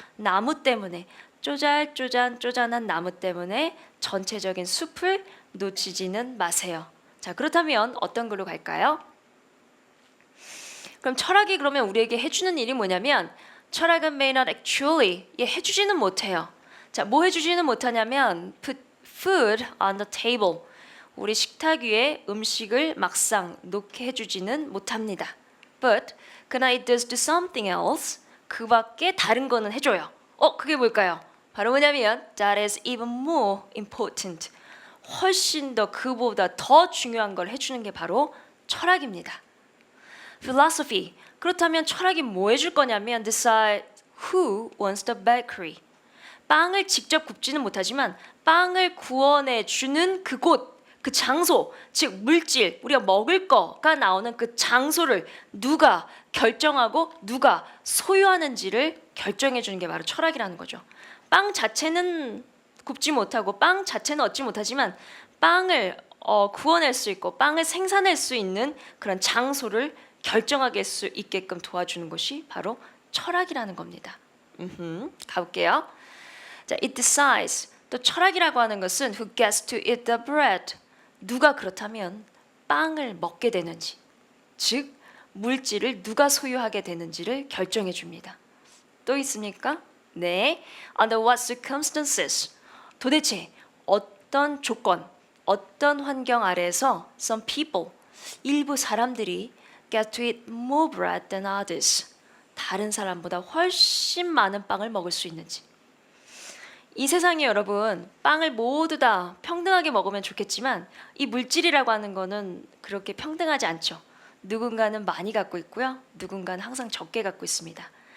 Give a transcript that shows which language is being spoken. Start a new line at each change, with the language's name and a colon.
Korean: 나무 때문에, 쪼잔한 나무 때문에 전체적인 숲을 놓치지는 마세요. 자, 그렇다면 어떤 글로 갈까요? 그럼 철학이 그러면 우리에게 해주는 일이 뭐냐면 철학은
English: may not actually
Korean: 해주지는 못해요. 자, 뭐 해주지는 못하냐면
English: put food on the table.
Korean: 우리 식탁 위에 음식을 막상 놓게 해주지는 못합니다.
English: But
Korean: 그러나
English: it does do something else.
Korean: 그 밖에 다른 거는 해줘요. 그게 뭘까요? 바로 뭐냐면
English: that is even more important.
Korean: 훨씬 더 그보다 더 중요한 걸 해주는 게 바로 철학입니다.
English: Philosophy.
Korean: 그렇다면 철학이 뭐 해줄 거냐면
English: decide who wants the bakery.
Korean: 빵을 직접 굽지는 못하지만 빵을 구워내 주는 그곳, 그 장소, 즉 물질, 우리가 먹을 거가 나오는 그 장소를 누가 결정하고 누가 소유하는지를 결정해 주는 게 바로 철학이라는 거죠. 빵 자체는 굽지 못하고 빵 자체는 얻지 못하지만 빵을 구워낼 수 있고 빵을 생산할 수 있는 그런 장소를 결정하게 수 있게끔 도와주는 것이 바로 철학이라는 겁니다. 가볼게요. 자,
English: it decides.
Korean: 또 철학이라고 하는 것은
English: who gets to eat the bread.
Korean: 누가 그렇다면 빵을 먹게 되는지, 즉 물질을 누가 소유하게 되는지를 결정해 줍니다. 또 있습니까? 네.
English: Under what circumstances.
Korean: 도대체 어떤 조건, 어떤 환경 아래에서
English: some people,
Korean: 일부 사람들이
English: get to eat more bread than others.
Korean: 다른 사람보다 훨씬 많은 빵을 먹을 수 있는지. 이 세상에 여러분 빵을 모두 다 평등하게 먹으면 좋겠지만 이 물질이라고 하는 거는 그렇게 평등하지 않죠. 누군가는 많이 갖고 있고요. 누군가는 항상 적게 갖고 있습니다.